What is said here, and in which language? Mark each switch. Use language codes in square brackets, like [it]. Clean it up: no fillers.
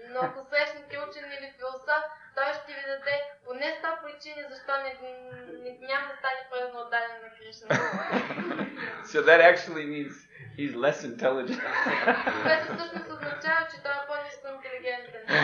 [bg] Но ако срещнете учен или философ, той ще ви даде поне 100 причини защо няма да стане предано отдаден на Кришна. [en] So that actually means he's less intelligent. [bg] Което всъщност означава, че той е по-ниско интелигентен.